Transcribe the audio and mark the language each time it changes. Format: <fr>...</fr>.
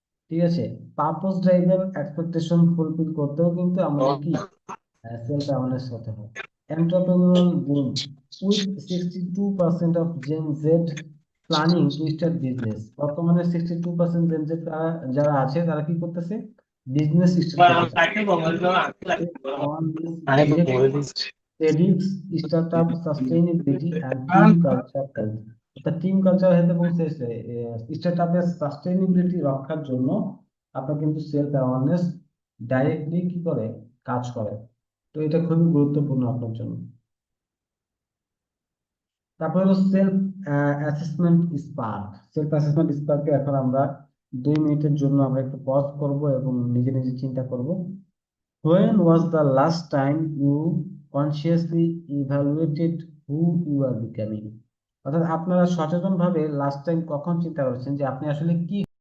<bn>ঠিক আছে, purpose driven expectation fulfil করতেও কিন্তু আমাদের কি সেলফ অ্যাওয়ারনেস হতে হবে।</bn> <en>Entrepreneurial boom, with 62% of Gen Z planning to start business.</en> <bn>বর্তমানে 62% জেন জেড যারা আছে তারা কি করতেছে, বিজনেস স্টার্ট করতে চায়।</bn> <en>On this predicts startup sustainability and team culture health।</en> <bn>অর্থাৎ টিম কালচার হেলথ এবং স্টার্টআপের সাস্টেইনেবিলিটি রক্ষার জন্য আপনার কিন্তু সেলফ অ্যাওয়ারনেস ডাইরেক্টলি কি করে, কাজ করে। তো এটা খুবই গুরুত্বপূর্ণ আপনার জন্য। তারপর হলো self assessment spark. Self assessment স্পার্কে এখন আমরা 2 মিনিটের জন্য আমরা একটু পজ করব এবং নিজে নিজে চিন্তা করব।</bn> <en>When was the last time you consciously evaluated who you are becoming?</en> <bn>অর্থাৎ আপনারা সচেতন ভাবে</bn> <en>last time</en> <bn>কখন চিন্তা করেছেন যে আপনি আসলে কি।</bn>